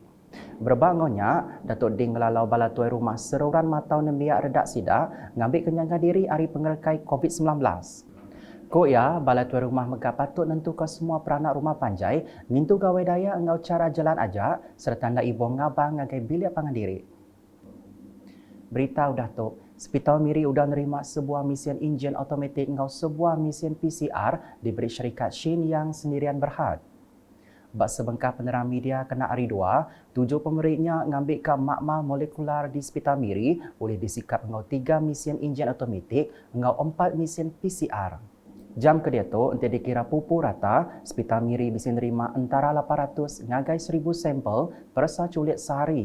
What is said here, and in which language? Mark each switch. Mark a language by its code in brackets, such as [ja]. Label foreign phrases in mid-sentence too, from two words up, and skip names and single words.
[iba] Berbangunnya, Datuk Ding ngelalau bala tuai rumah seruran matau nembiak redak sida ngambil kenyangkan diri hari pengerekai COVID-19. Ko ya, bala tuai rumah megah patut nentu ke semua peranak rumah panjai, nintu gawai daya engau cara jalan aja, serta ndak ibu ngabang ngagai bilik pangan diri. Berita udah tok, Spital Miri udah nerima sebuah mesin enjin automatik engau sebuah mesin PCR diberi syarikat Shin yang sendirian berhad. Bak sebengkah penerang media kena hari 2, 7 pemeriknya ngambil ke makmal molekular di Spital Miri boleh disikap engau 3 mesin enjin automatik engau 4 mesin PCR. Jam ke dia tu, untuk dikira pupu rata, Spital Miri bisa nerima antara 800 ngagai 1,000 sampel persaculit sehari.